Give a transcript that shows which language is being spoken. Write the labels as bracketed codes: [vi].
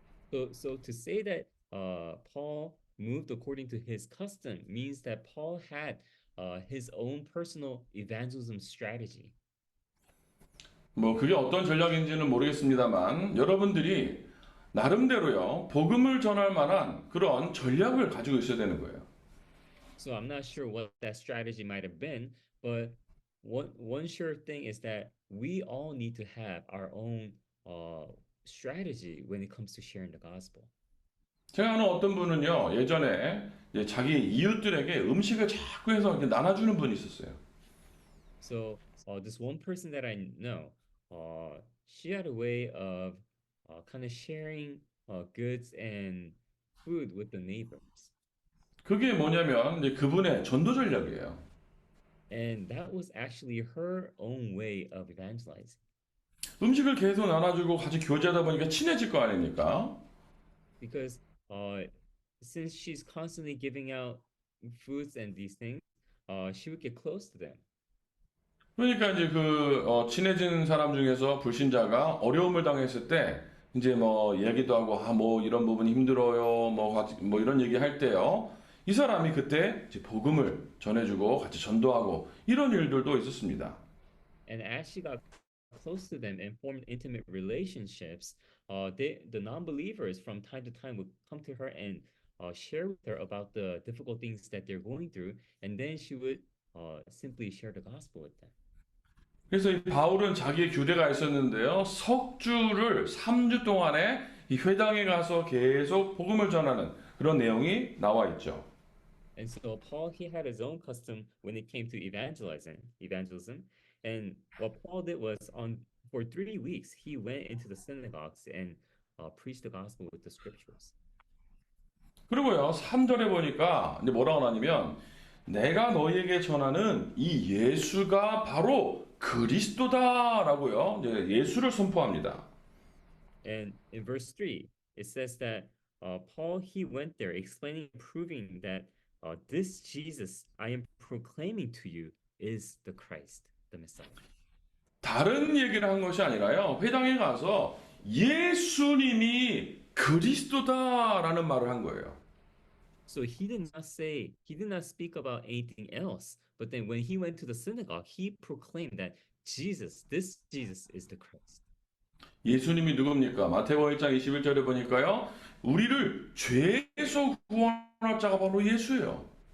[en] So to say that Paul moved according to his custom means that Paul had his own personal evangelism strategy. [ko] 뭐 그게 어떤 전략인지는 모르겠습니다만 여러분들이 나름대로요. 복음을 전할 만한 그런 전략을 가지고 있어야 되는 거예요. [en] So I'm not sure what that strategy might have been, but one sure thing is that we all need to have our own strategy when it comes to sharing the gospel. [ko] 제가 아는 어떤 분은요. 예전에 이제 자기 이웃들에게 음식을 자꾸 해서 이렇게 나눠주는 분이 있었어요. [en] So this one person that I know, she had a way of kind of sharing goods and food with the neighbors. [ko] 그게 뭐냐면 이제 그분의 전도 전략이에요. [en] And that was actually her own way of evangelizing. [ko] 음식을 계속 나눠주고 같이 교제하다 보니까 친해질 거 아닙니까? [en] Because since she's constantly giving out foods and these things, she would get close to them. [ko] 그러니까 이제 친해진 사람 중에서 불신자가 어려움을 당했을 때 이제 뭐 얘기도 하고 뭐 이런 부분이 힘들어요 뭐 이런 얘기 할 때요 이 사람이 그때 이제 복음을 전해주고 같이 전도하고 이런 일들도 있었습니다. [en] And as she got close to them and formed intimate relationships, the non-believers from time to time would come to her and share with her about the difficult things that they're going through, and then she would simply share the gospel with them. [ko] 그래서 이 바울은 자기의 규례가 있었는데요. 석주를 3주 동안에 이 회당에 가서 계속 복음을 전하는 그런 내용이 나와 있죠. [en] And so Paul, he had his own custom when it came to evangelism. And what Paul did was for 3 weeks, he went into the synagogues and preached the gospel with the scriptures. [ko] 그리고요, 3절에 보니까 이제 뭐라고 하냐면 내가 너희에게 전하는 이 예수가 바로 그리스도다라고요. 이제 예수를 선포합니다. [en] And in verse 3, it says that Paul he went there explaining, proving that this Jesus I am proclaiming to you is the Christ, the Messiah. [ko] 다른 얘기를 한 것이 아니라요. 회당에 가서 예수님이 그리스도다라는 말을 한 거예요. [en] So he did not speak about anything else. But then when he went to the synagogue, he proclaimed that this Jesus is the Christ. [ko] 예수님이 누굽니까? 마태복음 1장 21절에 보니까요. 우리를 죄에서 구원할 자가 바로 예수예요.